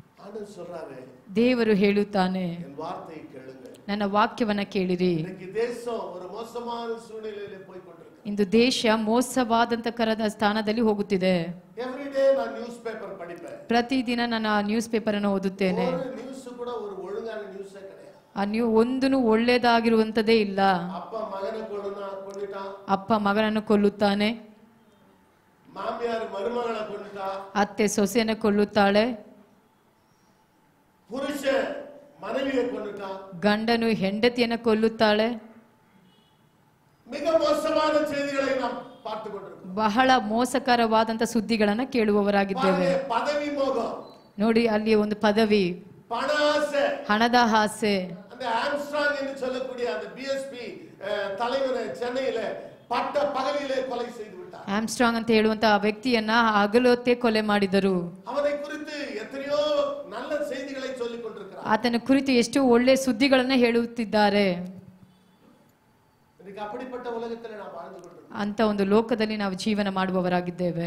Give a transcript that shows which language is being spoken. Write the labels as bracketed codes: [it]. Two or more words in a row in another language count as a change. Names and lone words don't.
[ta] ஆண்டவர் சொல்றாரு, [kn] ದೇವರು ಹೇಳುತ್ತಾನೆ, [ta] என் வார்த்தையை கேளுங்கள். [kn] ನನ್ನ ವಾಕ್ಯವನ್ನ ಕೇಳಿರಿ. [ta] இன்னைக்கு தேசம் ஒரு மோசமான சூழ்நிலையில போய் கொண்டிருக்கு. [kn] ಇಂದು ದೇಶ ಮೋಸವಾದಂತ ಕರದ ಸ್ಥಾನದಲ್ಲಿ ಹೋಗುತ್ತಿದೆ. [en] every day [ta] நான் [en] news paper [ta] படிப்பேன். [kn] ಪ್ರತಿದಿನ ನಾನು ಆ [en] news paper [kn] ಅನ್ನು ಓದುತ್ತೇನೆ. [ta] ஒரு நியூஸ் கூட ஒரு ஒழுங்கான நியூஸே கிடையாது. [kn] ಆ ಒಂದೂ ಒಳ್ಳೆಯದಾಗಿರುವಂತದೇ ಇಲ್ಲ. [ta] அப்பா மகனை கொன்னுட்டான், [kn] ಅಪ್ಪ ಮಗನನ್ನು ಕೊಲ್ಲುತ್ತಾನೆ, [ta] மாமியார் மருமகளை கொன்னுட்டா, [kn] ಅತ್ತೆ ಸೊಸೆಯನ್ನು ಕೊಲ್ಲುತ್ತಾಳೆ, [ta] புருஷ மனைவியை கொன்னுட்டான், [kn] ಗಂಡನು ಹೆಂಡತಿಯನ್ನು ಕೊಲ್ಲುತ್ತಾಳೆ. [ta] மிக மோசமான செய்திகளை நாம் பார்த்து கொண்டிருக்கிறோம். [kn] ಬಹಳ ಮೋಸಕರವಾದಂತ ಸುದ್ದಿಗಳನ್ನ ಕೇಳುವವರಾಗಿದ್ದೇವೆ. [ta] பதவி மோகம் [kn] ನೋಡಿ, ಅಲ್ಲಿ ಒಂದು ಪದವಿ, [ta] பண ஆசை, [kn] ಹಣದ ಆಸೆ. [ta] அந்த ஆம்ஸ்ட்ராங் என்று சொல்லக்கூடிய அந்த பிஎஸ்பி தலைவனை சென்னையில பட்ட பகலிலே கொலை செய்து விட்டார். [kn] ಆಮ್ಸ್ಟ್ರಾಂಗ್ ಅಂತ ಹೇಳುವಂತ ಆ ವ್ಯಕ್ತಿಯನ್ನ ಹಗಲೊತ್ತೇ ಕೊಲೆ ಮಾಡಿದರು. [ta] அவனை குறித்து எத்தனையೋ நல்ல செய்திகளை சொல்லிக் கொண்டிருக்கிறார். [kn] ಆತನ ಕುರಿತು ಎಷ್ಟು ಒಳ್ಳೆ ಸುದ್ದಿಗಳನ್ನ ಹೇಳುತ್ತಿದ್ದಾರೆ. [ta] இன்னைக்கு அப்படிப்பட்ட உலகத்துல நாம் வாழ்ந்து கொண்டிருக்கிறோம். [kn] ಅಂತ ಒಂದು ಲೋಕದಲ್ಲಿ ನಾವು ಜೀವನ ಮಾಡುವವರಾಗಿದ್ದೇವೆ.